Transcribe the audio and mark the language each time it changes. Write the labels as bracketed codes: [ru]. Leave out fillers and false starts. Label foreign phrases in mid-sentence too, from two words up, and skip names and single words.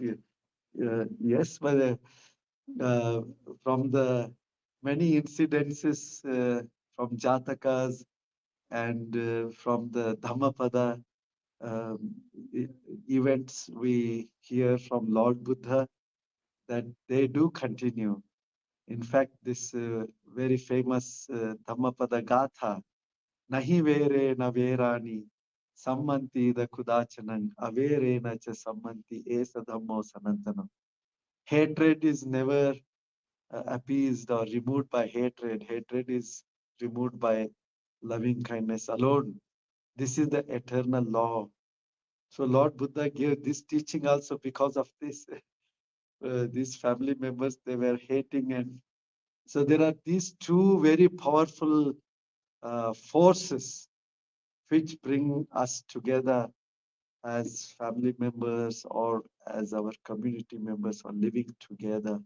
[en] Yes, but uh, from the many incidences from Jatakas and from the Dhammapada um, e- events, we hear from Lord Buddha that they do continue. In fact, this very famous Dhammapada Gatha, [pi] Nahi vere na verani, sammanti da kudachanang, avere na cha sammanti esa dhammo sanantanam. [en] Hatred is never appeased or removed by hatred. Hatred is removed by loving kindness alone. This is the eternal law. So Lord Buddha gave this teaching also because of this. These family members, they were hating, and so there are these two very powerful forces which bring us together as family members or as our community members or living together.